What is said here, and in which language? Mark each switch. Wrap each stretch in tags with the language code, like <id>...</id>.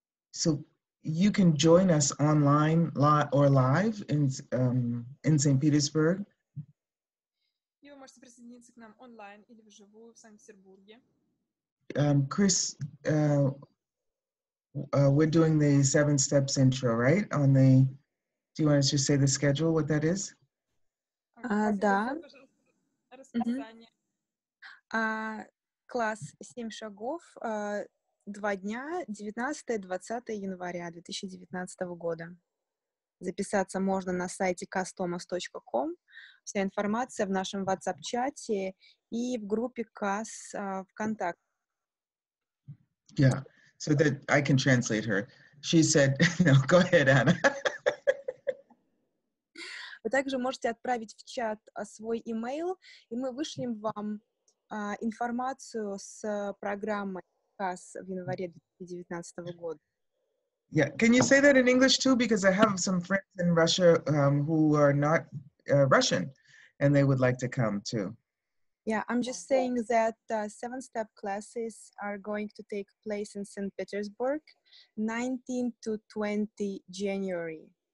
<en>So you can join us online or live in St. Petersburg.</en> <ru>И вы можете присоединиться к нам онлайн или вживую в Санкт-Петербурге.</ru> <en>Chris, we're doing the 7 steps intro, right? Do you want to just say the schedule, what that is?</en> <ru>Да. Расписание. Класс 7 шагов, 2 дня, 19-20 января 2019 года. Записаться можно на сайте kasstomas.com. Вся информация в нашем WhatsApp-чате и в группе Kass ВКонтакте.</ru> <en>Yeah, so that I can translate her. She said, no, go ahead, Anna.</en> <ru>Вы также можете отправить в чат свой имейл, и мы вышлем вам информацию с программой Kass в январе 2019 года.</ru> <en>Yeah, can you say that in English too? Because I have some friends in Russia who are not Russian, and they would like to come too. Yeah, I'm just saying that 7-step classes are going to take place in St. Petersburg, 19 to 20 January.</en>